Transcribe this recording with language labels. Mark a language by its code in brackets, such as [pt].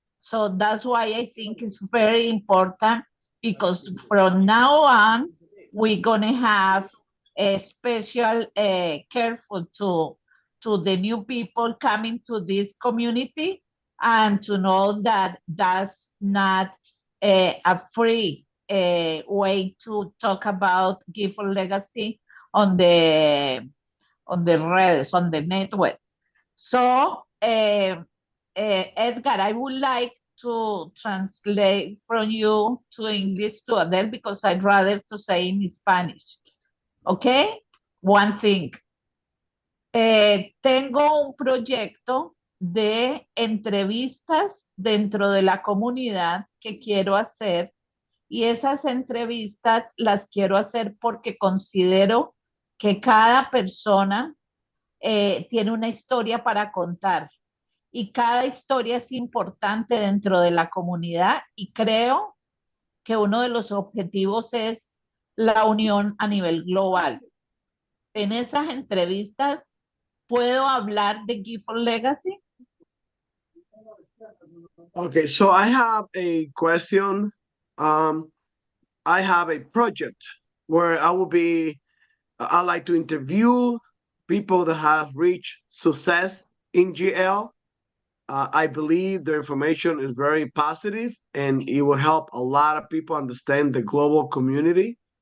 [en] So that's why I think it's very important, because from now on, we're gonna have a special careful to the new people coming to this community, and to know that that's not a free way to talk about gift or legacy on the redes, on the network. So, Edgar, I would like to translate from you to English to Adele because I'd rather to say in Spanish. Okay? One thing. [es] Tengo un proyecto de entrevistas dentro de la comunidad que quiero hacer, y esas entrevistas las quiero hacer porque considero que cada persona tiene una historia para contar, y cada historia es importante dentro de la comunidad, y creo que uno de los objetivos es la unión a nivel global. En esas entrevistas, ¿puedo hablar de Gift for Legacy? [en] Okay, so I have a question. I have a project where I like to interview people that have reached success in GL. I believe the information is very positive and it will help a lot of people understand the global community.